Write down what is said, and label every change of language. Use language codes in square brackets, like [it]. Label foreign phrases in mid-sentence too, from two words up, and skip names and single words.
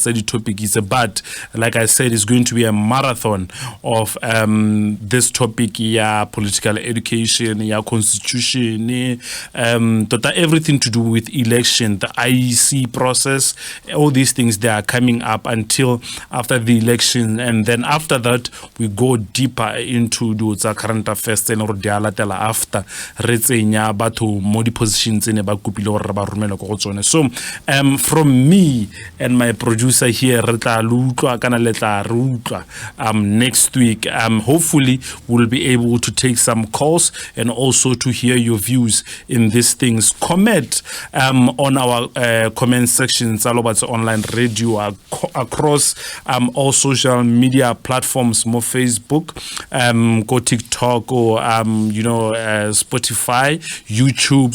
[en] Study topic is but like I said, it's going to be a marathon of this topic, political education, constitution, everything to do with election, the IEC process, all these things, they are coming up until after the election, and then after that we go deeper into those current affairs and after [tn] retsenya batho mo di positions ne ba kupile gore ba so [en] from me and my producer here next week, hopefully we'll be able to take some calls and also to hear your views in these things. Comment on our comment sections online radio across all social media platforms, more Facebook, go TikTok, or Spotify, YouTube.